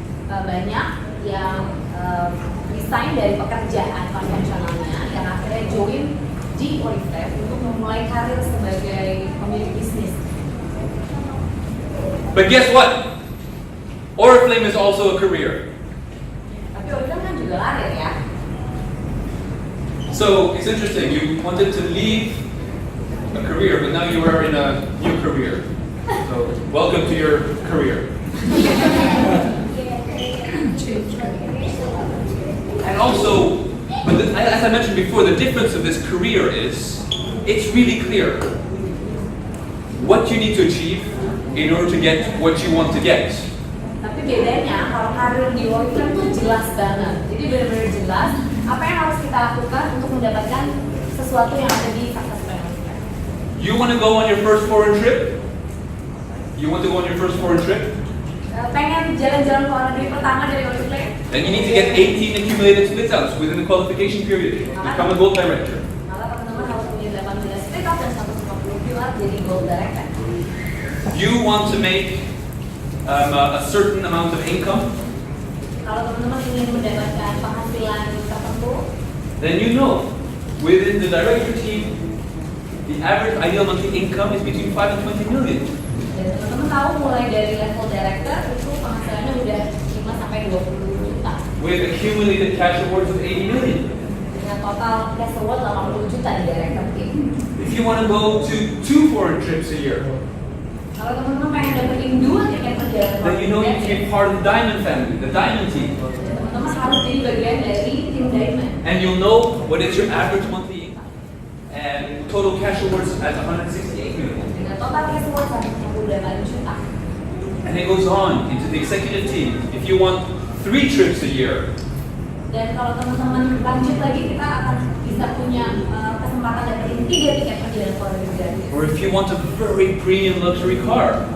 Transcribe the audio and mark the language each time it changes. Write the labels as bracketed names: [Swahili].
[Indonesian] Banyak yang resign dari pekerjaan konvensionalnya yang akhirnya join di Oriflame untuk memulai karir sebagai pemilik bisnis. [English] But guess what? Oriflame is also a career. [Indonesian] Tapi Oriflame kan juga karir ya. [English] So it's interesting, you wanted to leave a career, but now you are in a new career. So welcome to your career. And also, as I mentioned before, the difference of this career is, it's really clear what you need to achieve in order to get what you want to get. [Indonesian] Tapi bedanya kalau karir di Oriflame itu jelas banget. Jadi benar-benar jelas apa yang harus kita lakukan untuk mendapatkan sesuatu yang ada di success plan. [English] You want to go on your first foreign trip? You want to go on your first foreign trip? [Indonesian] Pengen jalan-jalan ke luar negeri pertama dari Oriflame? [English] Then you need to get 18 accumulated split outs within the qualification period. Become a gold director. [Indonesian] Maka teman-teman harus punya 18 split out dan 150 pilar jadi gold director. [English] You want to make a certain amount of income? [Indonesian] Kalau teman-teman ingin mendapatkan penghasilan tertentu, [English] Then you know, within the director team, the average ideal monthly income is between 5 and 20 million. [Indonesian] dan teman-teman tahu mulai dari level director itu penghasilannya udah 5 sampai 20 juta. [English] With accumulated cash awards of 80 million. [Indonesian] Dengan total cash award 80 juta di director team. [English] If you want to go to 2 foreign trips a year, [Indonesian] Kalau teman-teman pengen dapetin 2 tiket perjalanan, [English] then you know you can be part of the diamond family, the diamond team. [Indonesian] teman-teman harus jadi bagian dari tim diamond. [English] And you'll know what is your average monthly income. And total cash awards at 168 million. [Indonesian] Dengan total cash award 168 juta. [English] And it goes on into the executive team. If you want 3 trips a year, [Indonesian] Dan kalau teman-teman lanjut lagi, kita akan bisa punya kesempatan dapetin 3 tiket perjalanan ke luar negeri gratis. [English] or if you want a very premium luxury car,